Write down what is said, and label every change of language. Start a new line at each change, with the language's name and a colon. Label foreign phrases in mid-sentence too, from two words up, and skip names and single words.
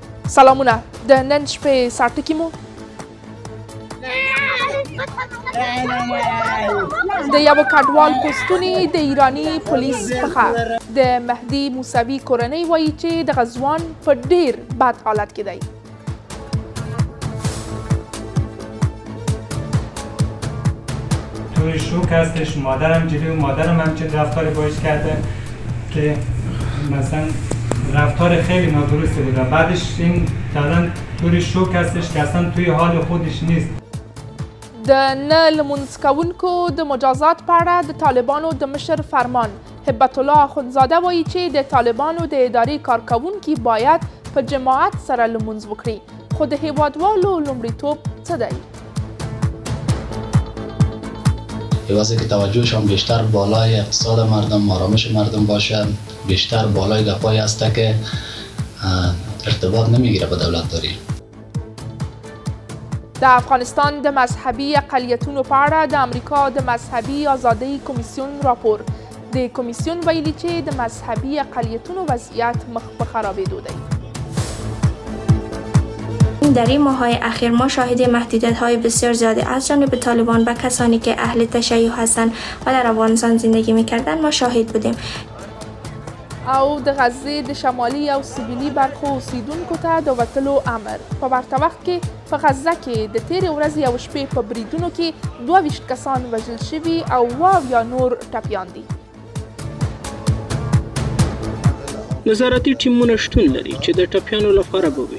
Pashto: سلامونه د نن شپې ساعتکی مو د یو کډوال پوسټونی د ایرانی پولیس څخه د مهدی موسوي کورنۍ وایي چې د غزوان په ډیر بد حالت کې دی.
Persian: توی شوک هستش، مادرم جلوی مادرم همچین رفتاری باش کرده که مثلا رفتار خیلی نادرستی بوده. بعدش این الان توی شوک هستش که اصلا توی حال خودش نیست.
Pashto: د نه لمونځ کوونکو د مجازات په اړه د طالبانو د مشر فرمان هبت الله اخندزاده وایي چې د طالبانو د ادارې کارکوونکي باید په جماعت سره لمونځ وکړي، خو د هیوادوالو لومړیتوب څه دی؟
Persian: واسه که توجهشان بیشتر بالای اقتصاد مردم، آرامش مردم باشه، بیشتر بالای دفاعی هسته که ارتباط نمیگیره با دولتداری.
Pashto: د افغانستان د مذهبي اقلیتونو په اړه د امریکا د مذهبي ازادۍ کمیسیون راپور. د کمیسیون ویلي چې د مذهبي اقلیتونو وضعیت مخ په خرابېدو دی.
Persian: در این ماه‌های اخیر ما شاهد محدودیت‌های بسیار زیادی از جانب طالبان و کسانی که اهل تشیع هستند و در افغانستان زندگی می‌کردند ما شاهد بودیم.
Pashto: او د غزې د شمالي او سویلي برخو اوسیدونکو ته د وتلو امر. په ورته وخت کې په غزه کې د تېرې ورځې او شپې په بریدونو کې 22 کسان وژل شوي او 20 نور ټپیان دي. نظارتي ټیمونه شتون لري چې د ټپیانو لپاره به وي.